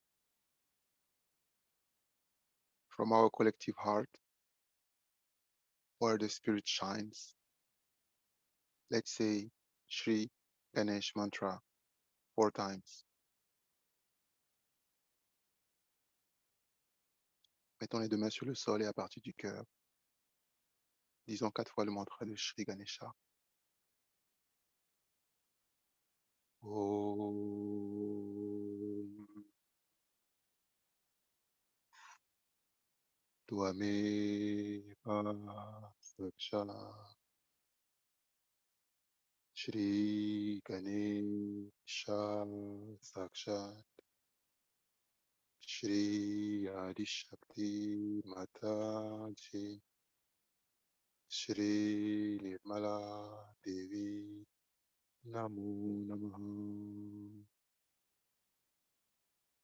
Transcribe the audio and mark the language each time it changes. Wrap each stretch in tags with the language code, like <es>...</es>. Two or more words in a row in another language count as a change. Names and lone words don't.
<en>From our collective heart, where the spirit shines, let's say Shri Ganesh mantra 4 times.</en> <fr>Mettons les deux mains sur le sol et à partir du cœur, disons 4 fois le mantra de Shri Ganesha.</fr> <sa>ॐ त्वमेव साक्षा श्री गणेश साक्षात् श्री आदिशक्ति माताजी श्री निर्मला देवी नमो नमः.</sa>